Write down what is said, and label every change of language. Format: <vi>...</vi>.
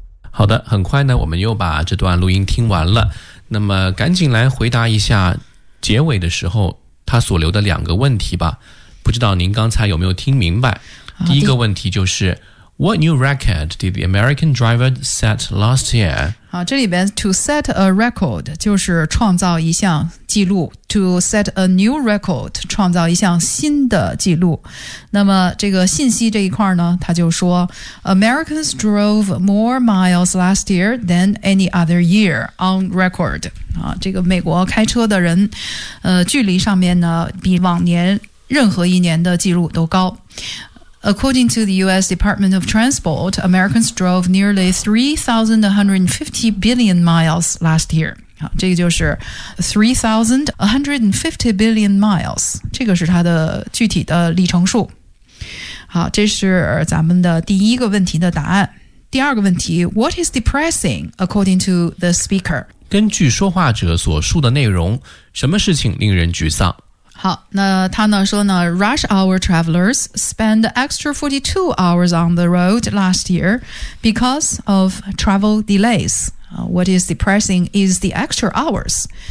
<zh>好的，很快呢，我们又把这段录音听完了。那么赶紧来回答一下结尾的时候他所留的两个问题吧。不知道您刚才有没有听明白？第一个问题就是</zh> <en>What new record did the American driver set last year?</en> <zh>好，这里边</zh> <en>to set a record</en> <zh>就是创造一项记录，</zh> <en>to set a new record</en> <zh>创造一项新的记录。那么这个信息这一块呢，他就说</zh> <en>Americans drove more miles last year than any other year on record。</en> <zh>这个美国开车的人距离上面呢比往年任何一年的记录都高。</zh> <en>According to the U.S. Department of Transport, Americans drove nearly 3,150 billion miles last year.</en> <zh>这个就是</zh> <en>3,150 billion miles.</en> <zh>这个是它的具体的里程数。好，这是咱们的第一个问题的答案。第二个问题</zh> <en>,What is depressing, according to the speaker?</en> <zh>根据说话者所述的内容，什么事情令人沮丧？好，那他呢说呢</zh> <en>,rush hour travelers spend extra 42 hours on the road last year because of travel delays. What is depressing is the extra hours.</en>